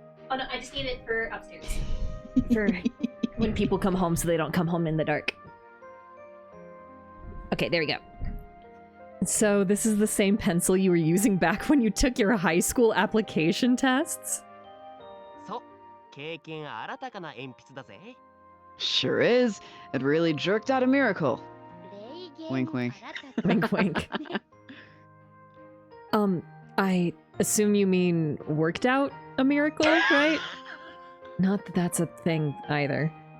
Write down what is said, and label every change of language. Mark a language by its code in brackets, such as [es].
[en] Oh no, I just need it for upstairs. For when people come home so they don't come home in the dark. Okay, there we go. So this is the same pencil you were using back when you took your high school application tests? [ja] そう。経験新たかな鉛筆だぜ。 [en] Sure is. It really jerked out a miracle. Wink, wink. Wink, wink. I assume you mean worked out a miracle, right? Not that that's a thing either.